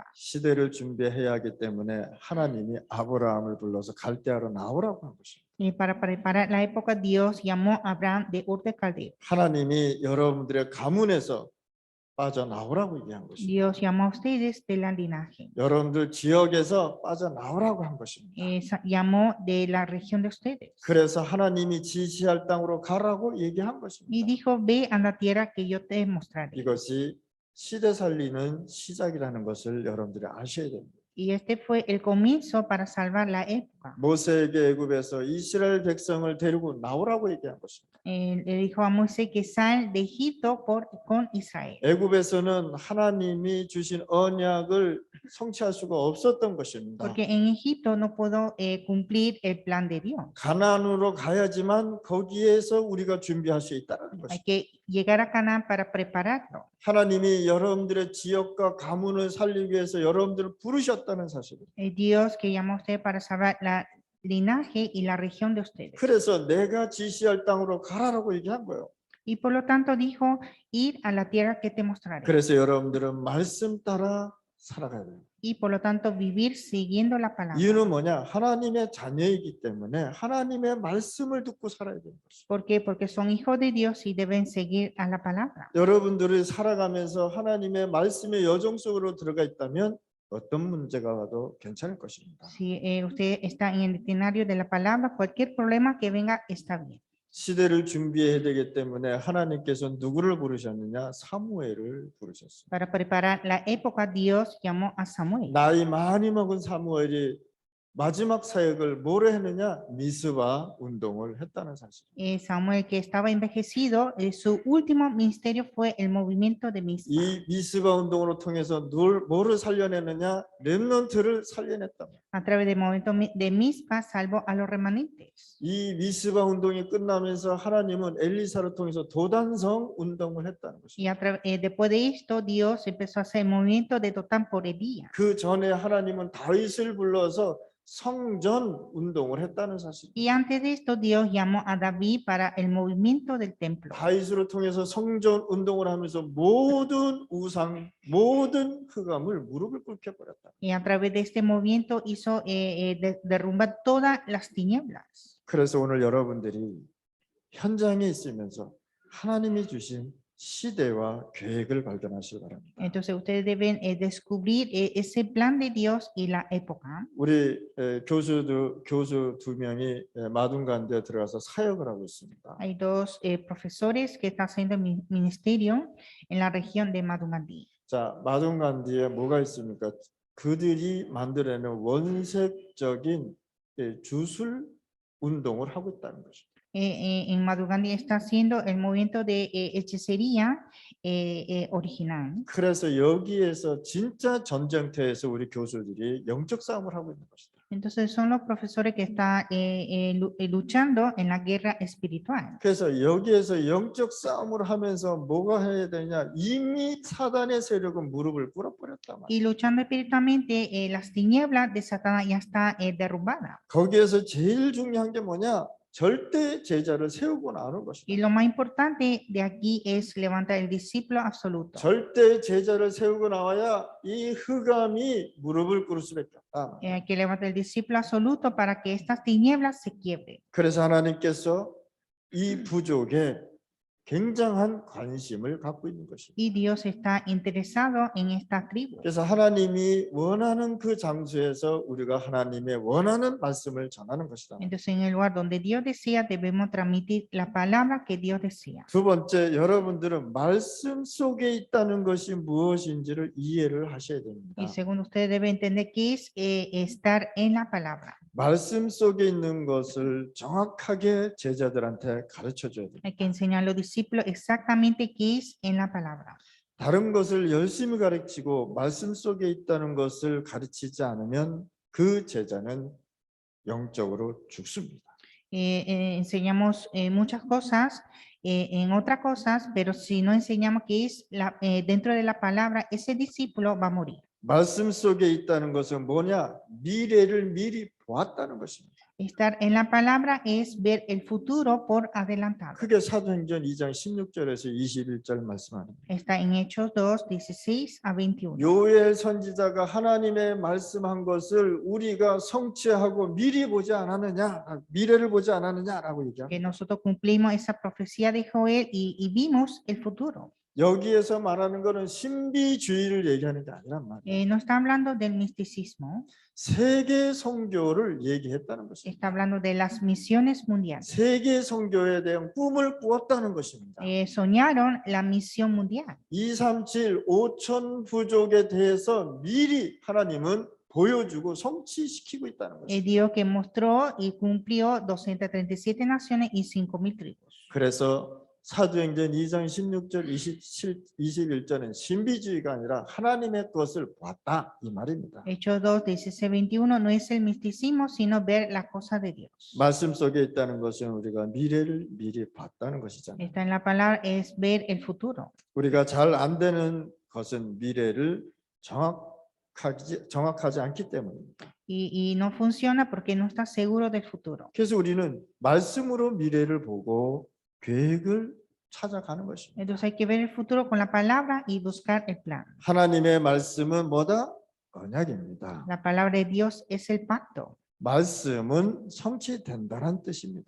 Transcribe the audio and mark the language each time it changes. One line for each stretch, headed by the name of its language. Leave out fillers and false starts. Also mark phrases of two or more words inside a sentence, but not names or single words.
Korean: 시대를 준비해야 하기 때문에 하나님이 아브라함을 불러서 갈대아로 나오라고 한 것입니다.
Spanish: Y para preparar la época, Dios llamó a Abraham de Ur de Caldeo.
Korean: 하나님이 여러분들의 가문에서 빠져나오라고 얘기한 것입니다.
Spanish: Dios llamó a ustedes de la linaje.
Korean: 여러분들 지역에서 빠져나오라고 한 것입니다.
Spanish: Llamó de la región de ustedes.
Korean: 그래서 하나님이 지시할 땅으로 가라고 얘기한
Spanish: Y
Korean: 것입니다.
Spanish: dijo, ve a la tierra que yo te mostraré.
Korean: 이것이 시대 살리는 시작이라는 것을 여러분들이 아셔야 됩니다.
Spanish: Y este fue el comienzo para salvar la época.
Korean: 모세에게 애굽에서 이스라엘 백성을 데리고 나오라고 얘기한 것입니다.
Spanish: Le dijo a Moisés que sal de Egipto con Israel.
Korean: 애굽에서는 하나님이 주신 언약을 성취할 수가 없었던 것입니다.
Spanish: Porque en Egipto no puedo cumplir el plan de Dios.
Korean: 가나안으로 가야지만 거기에서 우리가 준비할 수 있다는
Spanish: Hay
Korean: 것입니다.
Spanish: que llegar a Canaán para prepararlo.
Korean: 하나님이 여러분들의 지역과 가문을 살리기 위해서 여러분들을 부르셨다는 사실입니다.
Spanish: Dios que llama a usted para salvar la linaje y la región de ustedes.
Korean: 그래서 내가 지시할 땅으로 가라라고 얘기한 거예요.
Spanish: Y por lo tanto dijo, ir a la tierra que te mostraré.
Korean: 그래서 여러분들은 말씀 따라 살아가야 돼요.
Spanish: Y por lo tanto vivir siguiendo la palabra.
Korean: 이유는 뭐냐? 하나님의 자녀이기 때문에 하나님의 말씀을 듣고 살아야 되는 것이죠.
Spanish: ¿Por qué? Porque son hijos de Dios y deben seguir a la palabra.
Korean: 여러분들이 살아가면서 하나님의 말씀의 여정 속으로 들어가 있다면 어떤 문제가 와도 괜찮을 것입니다.
Spanish: Si usted está en el itinerario de la palabra, cualquier problema que venga está bien.
Korean: 시대를 준비해야 되기 때문에 하나님께서 누구를 부르셨느냐? 사무엘을 부르셨습니다.
Spanish: Para preparar la época, Dios llamó a Samuel.
Korean: 나이 많이 먹은 사무엘이 마지막 사역을 뭐로 했느냐? 미스바 운동을 했다는 사실.
Spanish: Samuel, que estaba envejecido, su último ministerio fue el movimiento de Mizpa.
Korean: 이 미스바 운동으로 통해서 뭐를 살려내느냐? 렘넌트를 살려냈다.
Spanish: A través del movimiento de Mizpa salvó a los remanentes.
Korean: 이 미스바 운동이 끝나면서 하나님은 엘리사를 통해서 도단성 운동을 했다는 것입니다.
Spanish: Y después de esto, Dios empezó a hacer el movimiento de Dotán por Elías.
Korean: 그 전에 하나님은 다윗을 불러서 성전 운동을 했다는 사실.
Spanish: Y antes de esto, Dios llamó a David para el movimiento del templo.
Korean: 다윗을 통해서 성전 운동을 하면서 모든 우상, 모든 흑암을 무릎을 꿇게 버렸다.
Spanish: Y a través de este movimiento hizo derrumbar todas las tinieblas.
Korean: 그래서 오늘 여러분들이 현장에 있으면서 하나님이 주신 시대와 계획을 발견하시기 바랍니다.
Spanish: Entonces ustedes deben descubrir ese plan de Dios y la época.
Korean: 우리 교수 두 명이 마둔간대에 들어가서 사역을 하고 있습니다.
Spanish: Hay dos profesores que están haciendo ministerio en la región de Madungandí.
Korean: 자, 마둔간디에 뭐가 있습니까? 그들이 만들어내는 원색적인 주술 운동을 하고 있다는 것입니다.
Spanish: En Madungandí está haciendo el movimiento de hechicería original.
Korean: 그래서 여기에서 진짜 전쟁터에서 우리 교수들이 영적 싸움을 하고 있는 것이다. Entonces son los profesores que están luchando en la guerra espiritual. 그래서 여기에서 영적 싸움을 하면서 뭐가 해야 되냐? 이미 사단의 세력은 무릎을 꿇어버렸단 말이야.
Spanish: Y luchando espiritualmente, las tinieblas de Satanás ya está derrumbada.
Korean: 거기에서 제일 중요한 게 뭐냐? 절대 제자를 세우고 나오는 것이다.
Spanish: Y lo más importante de aquí es levantar el discípulo absoluto.
Korean: 절대 제자를 세우고 나와야 이 흑암이 무릎을 꿇을 수밖에 없다.
Spanish: Hay que levantar el discípulo absoluto para que estas tinieblas se quiebren.
Korean: 그래서 하나님께서 이 부족에 굉장한 관심을 갖고 있는 것입니다.
Spanish: Y Dios está interesado en esta tribu.
Korean: 그래서 하나님이 원하는 그 장소에서 우리가 하나님의 원하는 말씀을 전하는 것이다.
Spanish: Entonces en el lugar donde Dios desea debemos transmitir la palabra que Dios desea.
Korean: 두 번째, 여러분들은 말씀 속에 있다는 것이 무엇인지를 이해를 하셔야 됩니다.
Spanish: Y segundo, ustedes deben entender qué es estar en la palabra.
Korean: 말씀 속에 있는 것을 정확하게 제자들한테 가르쳐 줘야 돼요.
Spanish: Hay que enseñar a los discípulos exactamente qué es en la palabra.
Korean: 다른 것을 열심히 가르치고 말씀 속에 있다는 것을 가르치지 않으면 그 제자는 영적으로 죽습니다.
Spanish: Enseñamos muchas cosas en otras cosas, pero si no enseñamos qué es dentro de la palabra, ese discípulo va a morir.
Korean: 말씀 속에 있다는 것은 뭐냐? 미래를 미리 보았다는 것입니다.
Spanish: Estar en la palabra es ver el futuro por adelantado.
Korean: 그게 사도행전 2장 16절에서 21절 말씀하는 거예요.
Spanish: Está en Hechos 2, 16 a 21.
Korean: 요엘 선지자가 하나님의 말씀한 것을 우리가 성취하고 미리 보지 않았느냐, 미래를 보지 않았느냐라고
Spanish: Que
Korean: 얘기합니다.
Spanish: nosotros cumplimos esa profecía de Joel y vimos el futuro.
Korean: 여기에서 말하는 것은 신비주의를 얘기하는 게 아니란 말이에요.
Spanish: No está hablando del misticismo,
Korean: 세계 선교를 얘기했다는 것입니다.
Spanish: está hablando de las misiones mundiales.
Korean: 세계 선교에 대한 꿈을 꾸었다는 것입니다.
Spanish: Soñaron la misión mundial.
Korean: 237 5천 부족에 대해서 미리 하나님은 보여주고 성취시키고 있다는 것입니다.
Spanish: Dios que mostró y cumplió 237 naciones y 5,000 tribus.
Korean: 그래서 사도행전 2장 16절 21절은 신비주의가 아니라 하나님의 것을 보았다 이 말입니다.
Spanish: Hechos 2, 16, 21 no es el misticismo, sino ver la cosa de Dios.
Korean: 말씀 속에 있다는 것은 우리가 미래를 미리 봤다는 것이잖아요.
Spanish: Está en la palabra, es ver el futuro.
Korean: 우리가 잘 안 되는 것은 미래를 정확하지 않기 때문입니다.
Spanish: Y no funciona porque no está seguro del futuro.
Korean: 그래서 우리는 말씀으로 미래를 보고 계획을 찾아가는 것입니다.
Spanish: Entonces hay que ver el futuro con la palabra y buscar el plan.
Korean: 하나님의 말씀은 뭐다? 언약입니다.
Spanish: La palabra de Dios es el pacto.
Korean: 말씀은 성취된다는 뜻입니다.